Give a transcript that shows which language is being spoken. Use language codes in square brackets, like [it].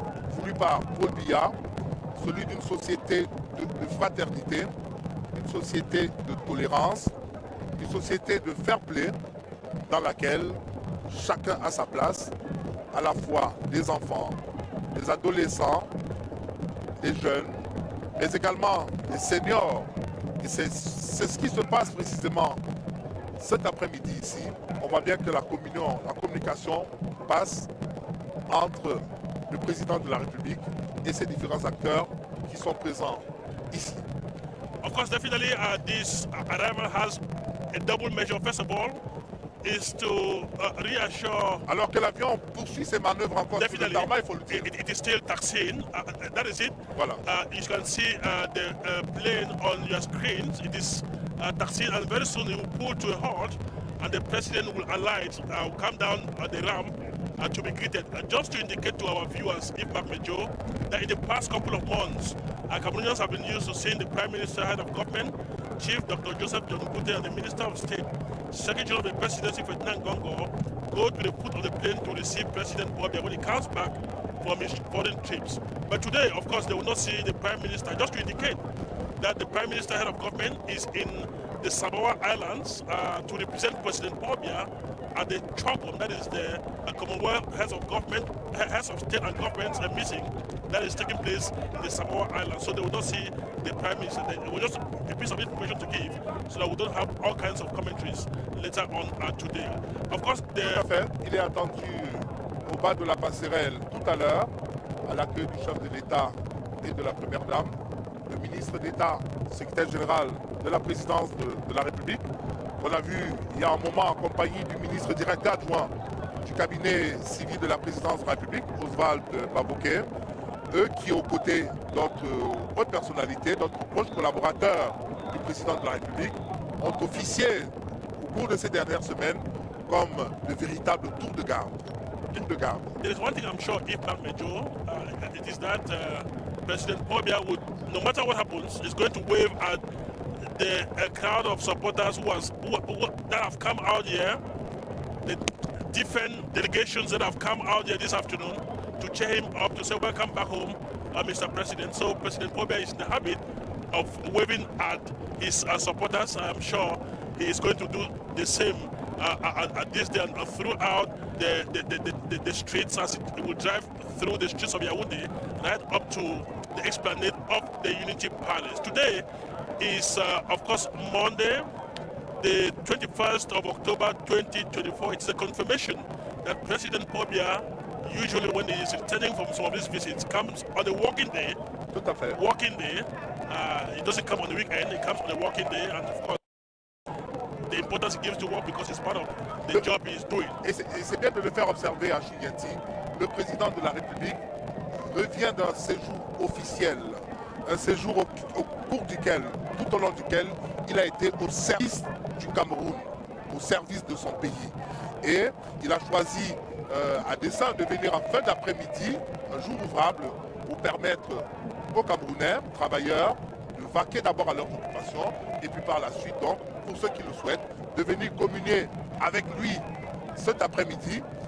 [fr] voulu par Paul Biya, celui d'une société de fraternité, une société de tolérance, une société de fair play dans laquelle chacun a sa place, à la fois les enfants, les adolescents, les jeunes, mais également les seniors. Et c'est ce qui se passe précisément cet après-midi ici. On voit bien que la communication passe entre le président de la République et ses différents acteurs qui sont présents ici. [en] Of course, definitely this arrival has a double measure. First of all, is to reassure. [fr] Alors que l'avion poursuit ses manœuvres encore sur le tarmac, il faut le dire. [en] It is still taxiing. That is it. [fr] Voilà. [en] You can see the plane on your screens. It is taxiing, and very soon it will pull to a halt, and the president will alight, come down the ramp to be greeted. Just to indicate to our viewers, if Major, that in the past couple of months, Cameroonians have been used to seeing the Prime Minister, Head of Government, Chief Dr. Joseph John Kute, and the Minister of State, Secretary of the Presidency, Ferdinand Gongo, go to the foot of the plane to receive President Bobia when he comes back from his foreign trips. But today, of course, they will not see the Prime Minister, just to indicate that the Prime Minister, Head of Government, is in the Samoa Islands to represent President Bobia at the CHOGM, that is the Commonwealth Heads of Government, Heads of State and Governments meeting that is taking place in the Samoa Islands. So they will not see the Prime Minister. It was just a piece of information to give so that we don't have all kinds of commentaries later on today. Of course, [fr] il est attendu au bas de la passerelle tout à l'heure à l'accueil du chef de l'État et de la Première Dame, le ministre d'État, secrétaire général de la présidence de la République. On a vu il y a un moment en compagnie du ministre directeur adjoint du cabinet civil de la présidence de la République, Oswald Babouké, eux qui, aux côtés d'autres hautes personnalités, d'autres proches collaborateurs du président de la République, ont officié au cours de ces dernières semaines comme de véritables tours de garde. [en] There is one thing I'm sure, if not Major, it is that President Bobia would, no matter what happens, is going to wave at the crowd of supporters that have come out here, the different delegations that have come out here this afternoon to cheer him up, to say welcome back home, Mr. President. So President Bobia is in the habit of waving at his supporters. I'm sure he is going to do the same at this day and throughout the streets as it will drive through the streets of Yaoundé right up to the esplanade of the Unity Palace. Today is, of course, Monday, the 21st of October 2024. It's a confirmation that President Bobia, usually when he is returning from some of these visits, comes on a working day. [fr] Tout à fait. [en] Working day. It doesn't come on the weekend, it comes on a working day, and of course, the importance he gives to work because it's part of the job he is doing. [fr] Et c'est bien de le faire observer à Chigati. Le président de la République revient d'un séjour officiel, un séjour au cours duquel, tout au long duquel, il a été au service du Cameroun, au service de son pays. Et il a choisi à dessein de venir en fin d'après-midi, un jour ouvrable, pour permettre aux Camerounais, travailleurs, de vaquer d'abord à leurs occupations et puis par la suite, donc, pour ceux qui le souhaitent, de venir communier avec lui cet après-midi.